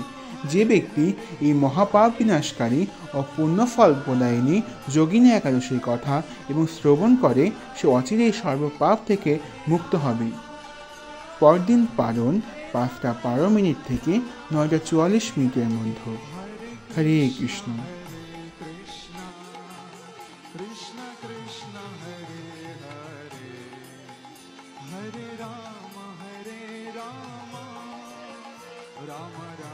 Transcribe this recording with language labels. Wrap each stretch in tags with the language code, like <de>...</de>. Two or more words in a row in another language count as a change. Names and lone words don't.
<bn>যে ব্যক্তি এই মহাপাপ বিনাশকারী ও পুণ্যফল প্রদায়িনী যোগিনী একাদশীর কথা এবং শ্রবণ করে সে অচিরেই সর্বপাপ থেকে মুক্ত হবে। পরদিন পারণ 5:12 থেকে 9:44 মধ্যে। হরে কৃষ্ণ। कृष्ण कृष्ण हरे हरे हरे राम राम राम</bn>